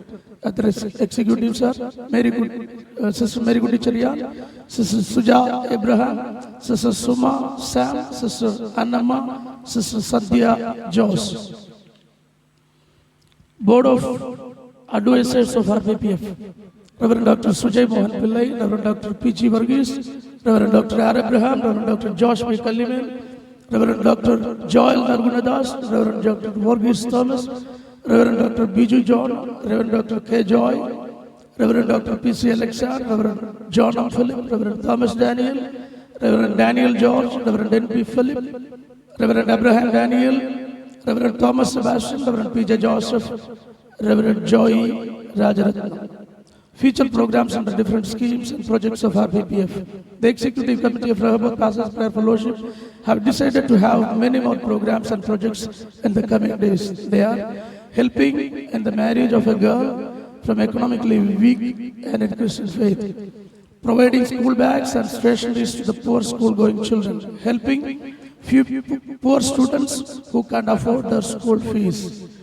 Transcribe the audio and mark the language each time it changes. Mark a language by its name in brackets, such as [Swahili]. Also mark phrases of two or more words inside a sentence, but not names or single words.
[English] Other executives are Sister Mary Gudi Sister Suja Abraham, Sister Suma Sam, Sister Annama, Sister Sandhya Jose. Board of Advisors of RPPF, Reverend Dr. Sujay Mohan Pillai, Reverend Dr. P.G. Varghese, Reverend Dr. R. Abraham, Reverend Dr. Josh B. Kalliman, Reverend Dr. Joel Nargunadas, Reverend Dr. Varghese Thomas, Reverend Dr. Biju John, Reverend Dr. K. Joy, Reverend Dr. P.C. Alexa, Reverend John M. Philip, Reverend Thomas Daniel, Reverend Daniel George, Reverend N.P. Philip, Reverend Abraham Daniel, Reverend Thomas Sebastian, Reverend P.J. Joseph, Reverend Joy Rajaratnam. Future programs under different schemes and projects of RPPF. The Executive Committee of Rehoboth Pastors Prayer Fellowship have decided to have many more programs and projects in the coming days. They are helping in the marriage of a girl from economically weak and in Christian faith, providing school bags and stationeries to the poor school-going children, helping few poor students who can't afford their school fees,